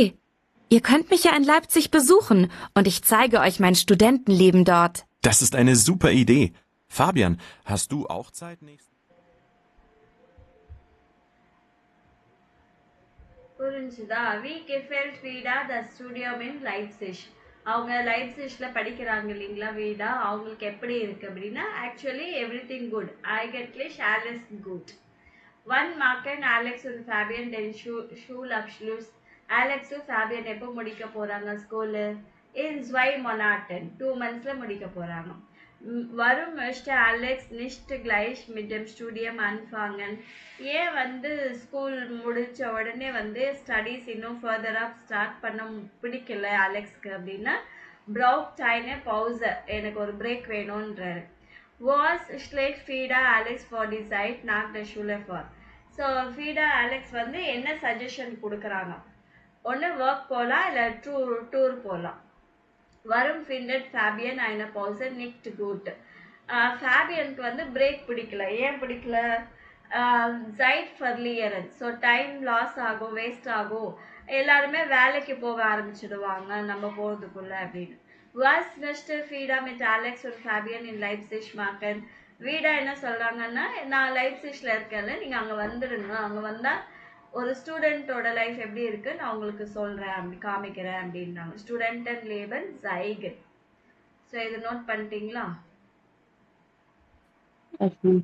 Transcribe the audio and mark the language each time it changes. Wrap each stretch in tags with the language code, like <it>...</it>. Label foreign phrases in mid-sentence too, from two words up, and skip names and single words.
<de>Ihr könnt mich ja in Leipzig besuchen und ich zeige euch mein Studentenleben dort. Das ist eine super Idee. Fabian, hast du auch Zeit nächsten?</de> <ta>புரிஞ்சுதா?</ta> <de>Wie gefällt Vida das Studium in Leipzig?</de> <ta>அவங்க லைப்சிஷ்ல படிக்கிறாங்க இல்லைங்களா வீடா, அவங்களுக்கு எப்படி இருக்கு அப்படின்னா,</ta> <en>actually everything good.</en> <de>eigentlich alles gut. Wann machen Alex und Fabian den Schulabschluss?</de> <ta>Alexும் Fabian எப்போ முடிக்க போறாங்க ஸ்கூலு?</ta> <de>In 2 Monaten,</de> <ta>2 monthsல முடிக்க போறாங்க.</ta> <de>Warum möchte Alex nicht gleich mit dem Studium anfangen?</de> <ta>ஏன் வந்து ஸ்கூல் முடிச்ச உடனே வந்து ஸ்டடீஸ் இன்னும் ஃபர்தராக ஸ்டார்ட் பண்ண பிடிக்கல அலெக்ஸ்க்கு அப்படின்னா</ta> <de>braucht eine Pause,</de> <ta>எனக்கு ஒரு பிரேக் வேணும்ன்றாரு.</ta> <de>Was schlägt Frida Alex for die Zeit nach der Schule vor?</de> <ta>ஸோ ஃபீடா அலெக்ஸ் வந்து என்ன சஜஷன் கொடுக்குறாங்க? ஒன்று ஒர்க் போகலாம், இல்லை டூர் போகலாம்.</ta> <de>வரும் findet Fabian eine Pause nicht gut.</de> <ta>ஃபேபியனுக்கு வந்து பிரேக் பிடிக்கல. ஏன் பிடிக்கல?</ta> <de>Zeit verlieren.</de> <ta>ஸோ</ta> <en>time loss</en> <ta>ஆகும், வேஸ்ட் ஆகும், எல்லாருமே வேலைக்கு போக ஆரம்பிச்சிடுவாங்க நம்ம போகிறதுக்குள்ள அப்படின்னு.</ta> <de>Was möchte Frida mit Alex und Fabian in Leipzig machen?</de> <ta>வீடா என்ன சொல்றாங்கன்னா, நான் லைப்சிஷ்ல இருக்கேன்ல, நீங்க அங்க வந்துடுங்க, அங்க வந்தா ஒரு ஸ்டூடெண்டோட லைஃப் எப்படி இருக்கு நான் உங்களுக்கு சொல்றேன், அப்படி காமிக்கிறேன் அப்படின்றாங்க.</ta> <de>Studentenleben zeigen.</de> <ta>ஸோ இது நோட் பண்ணிட்டீங்களா?</ta> <en>yes ma'am.</en>